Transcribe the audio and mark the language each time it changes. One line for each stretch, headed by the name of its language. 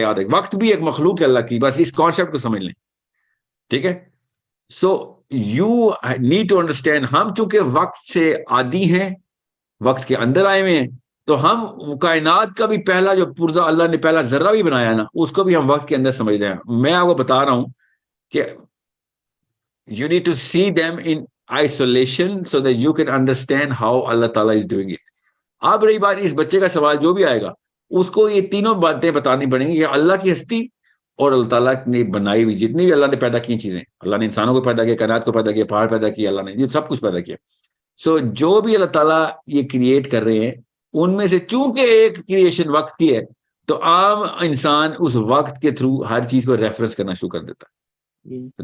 Urdu: یاد ہے، وقت بھی ایک مخلوق ہے اللہ کی، بس اس کانسیپٹ کو سمجھ لیں. ٹھیک ہے،
English: so you need to understand,
Urdu: ہم چونکہ وقت سے عادی ہیں، وقت کے اندر آئے ہوئے ہیں، تو ہم کائنات کا بھی پہلا جو پرزہ اللہ نے پہلا ذرہ بھی بنایا نا، اس کو بھی ہم وقت کے اندر سمجھ رہے ہیں. میں آپ کو بتا رہا ہوں کہ
English: you need to see them in isolation so that you can understand how Allah Ta'ala is doing it.
Urdu: اب رہی بات اس بچے کا سوال، جو بھی آئے گا اس کو یہ تینوں باتیں بتانی پڑیں گی، کہ اللہ کی ہستی اور اللہ تعالیٰ نے بنائی ہوئی جتنی بھی اللہ نے پیدا کی چیزیں، اللہ نے انسانوں کو پیدا کیا، کائنات کو پیدا کیا، پہاڑ پیدا کیا، اللہ نے یہ سب کچھ پیدا کیا. سو جو بھی اللہ تعالیٰ یہ کریٹ کر رہے ہیں، ان میں سے چونکہ ایک کریشن وقت کی ہے، تو عام انسان اس وقت کے تھرو ہر چیز کو ریفرنس کرنا شروع کر دیتا ہے.